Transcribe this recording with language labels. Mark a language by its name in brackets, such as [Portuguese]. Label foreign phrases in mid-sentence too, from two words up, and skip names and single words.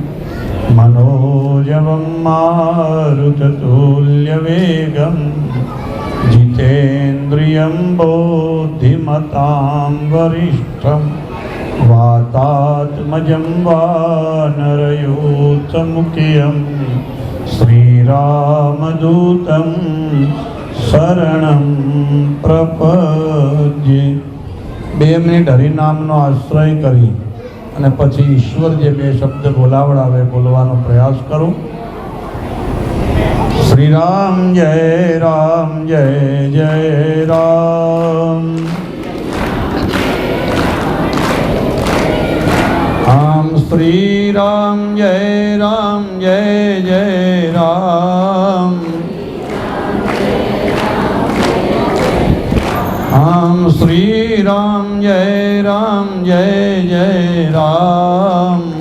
[Sanskrit] मनोजवं मारुततुल्यवेगं जितेन्द्रियं बुद्धिमतां वरिष्ठं वातात्मजं वानरयूथमुख्यं श्रीरामदूतं शरणं प्रपद्ये। [Gujarati] 2 મિનિટ હરિનામનો આશ્રય કરી અને પછી ઈશ્વર જે 2 શબ્દ બોલાવડાવે બોલવાનો પ્રયાસ કરો. [Sanskrit] શ્રી રામ જય જય રામ. राम श्री राम जय राम. राम श्री राम जय राम.